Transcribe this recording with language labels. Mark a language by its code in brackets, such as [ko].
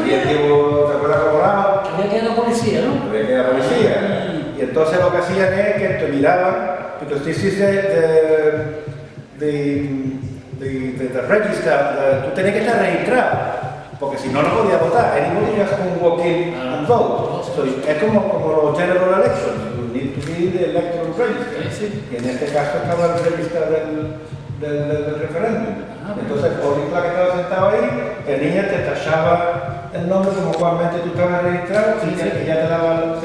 [es] Aquí el tipo, ¿te acuerdas cómo era? Había que ir a la policía, ¿no? Había que ir a la policía. Y entonces lo que hacían es que te miraban, [en] because this is the register, [es] tú tenías que estar registrado, porque si no, no podías votar. [en] Anybody just can walk in and vote. [es] So, es como los general elections, [en] you need to be the electoral register. [es] Sí. Y en este caso estaba el register del referéndum. Entonces el polling clerk que estaba sentado ahí, el niño te tachaba el nombre como cualmente tú estabas registrado, y ya te daba